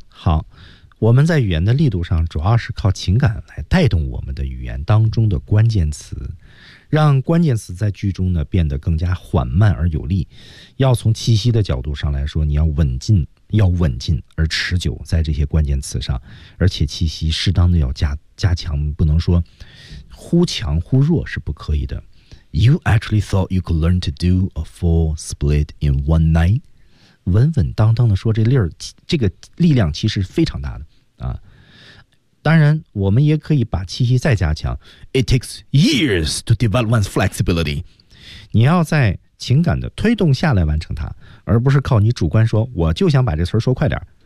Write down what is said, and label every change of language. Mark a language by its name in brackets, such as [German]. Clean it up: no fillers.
[Chinese] 好，我们在语言的力度上主要是靠情感来带动我们的语言当中的关键词，让关键词在句中呢变得更加缓慢而有力。要从气息的角度上来说，你要稳进，要稳进而持久在这些关键词上，而且气息适当的要加强，不能说忽强忽弱是不可以的。 [English] You actually thought you could learn to do a full split in one night? [Chinese] 稳稳当当的说这力儿，这个力量其实非常大的啊。当然我们也可以把气息再加强。 [English] It takes years to develop one's flexibility. [Chinese] 你要在情感的推动下来完成它，而不是靠你主观说我就想把这词儿说快点。